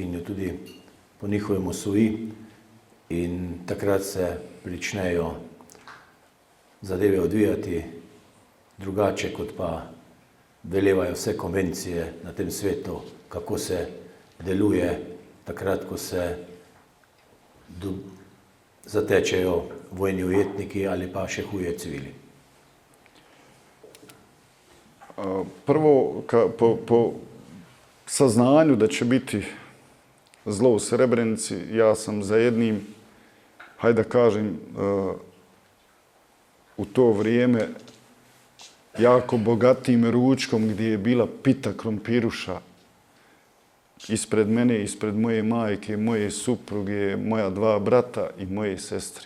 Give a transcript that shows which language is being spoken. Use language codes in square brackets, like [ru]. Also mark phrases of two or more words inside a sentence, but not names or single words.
[sl] jo tudi po njihovem osvoji, in takrat se pričnejo zadeve odvijati drugače, kot pa velevajo vse konvencije na tem svetu, kako se deluje takrat, ko se zatečejo vojni ujetniki ali pa še huje civili. [bs] Prvo, po saznanju da će biti zlo u Srebrenici, ja sam za jednim, hajde da kažem, u to vrijeme jako bogatim ručkom gdje je bila pita krompiruša ispred mene, ispred moje majke, moje supruge, moja 2 brata i moje sestri.